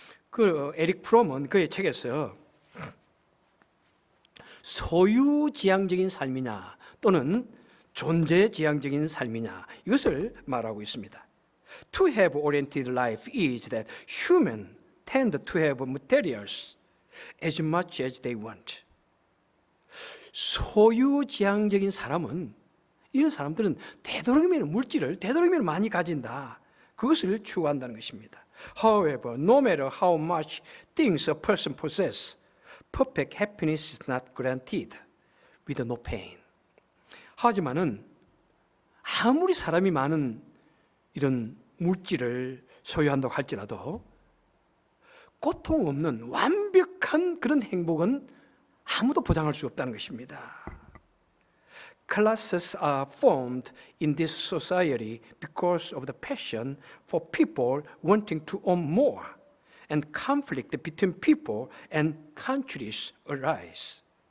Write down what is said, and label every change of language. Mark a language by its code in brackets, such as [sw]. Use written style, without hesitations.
[ko] 그 에릭 프롬은 그의 책에서 소유지향적인 삶이냐 또는 존재지향적인 삶이냐 이것을 말하고 있습니다. [en] To have oriented life is that humans tend to have materials as much as they want. [ko] 소유지향적인 사람은 이런 사람들은 되도록이면 물질을 되도록이면 많이 가진다. 그것을 추구한다는 것입니다. [en] However, no matter how much things a person possesses, perfect happiness is not guaranteed with no pain. [ko] 하지만은 아무리 사람이 많은 이런 물질을 소유한다고 할지라도 고통 없는 완벽한 그런 행복은 아무도 보장할 수 없다는 것입니다. [en] Classes are formed in this society because of the passion for people wanting to own more, and conflict between people and countries arise.